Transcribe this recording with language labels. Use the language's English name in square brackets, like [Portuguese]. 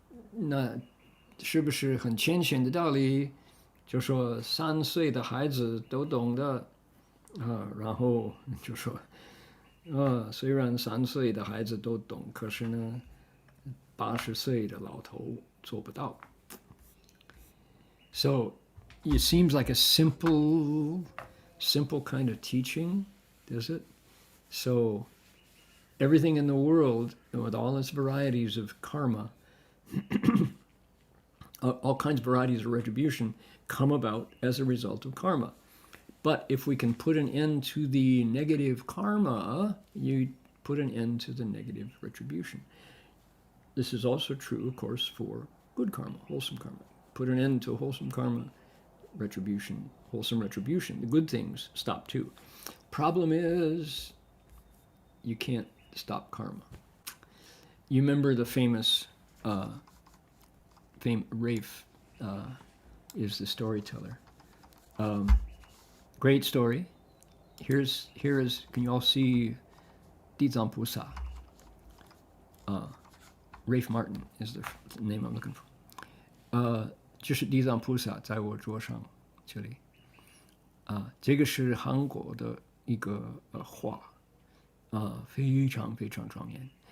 [Chinese] 那是不是很浅显的道理？就说3岁的孩子都懂的啊，然后就说虽然3岁的孩子都懂，可是呢，80岁的老头做不到。 [English] So it seems like a simple kind of teaching, does it? So everything in the world, with all its varieties of karma, all kinds of varieties of retribution, come about as a result of karma. But if we can put an end to the negative karma, you put an end to the negative retribution. This is also true, of course, for good karma, wholesome karma. Put an end to wholesome karma, retribution, wholesome retribution. The good things stop too. Problem is, you can't stop karma. You remember the famous Rafe is the storyteller. Great story. Here is. Can you all see Dizang Pusa? Rafe Martin is the name I'm looking for. [Chinese] 就是地藏菩萨在我桌上这里这个是韩国的一个画非常非常庄严。